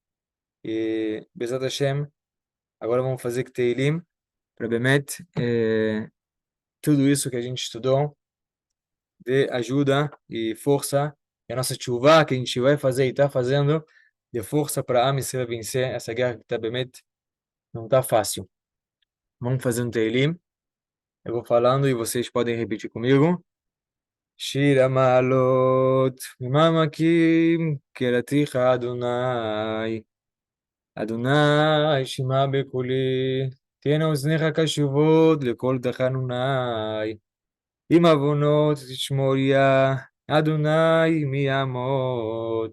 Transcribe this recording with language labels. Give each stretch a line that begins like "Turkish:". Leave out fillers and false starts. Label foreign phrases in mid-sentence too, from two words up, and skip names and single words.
Hebrew: E בעזרת השם,
Portuguese: agora vamos fazer que Teilim, para Bemet, tudo isso que a gente estudou, de ajuda e força, e a nossa chuva que a gente vai fazer e está fazendo, de força para a Am Yisrael vencer essa guerra que está Bemet, não está fácil. Vamos fazer um Teilim, eu vou falando e vocês podem repetir comigo.
Hebrew: שיר המעלות, ממעמקים, קראתיך אדוני. אדוני, שמע בקולי, תהיינה אוזניך קשובות לקול תחנוני. אם עוונות תשמוריה, אדוני מי יעמוד.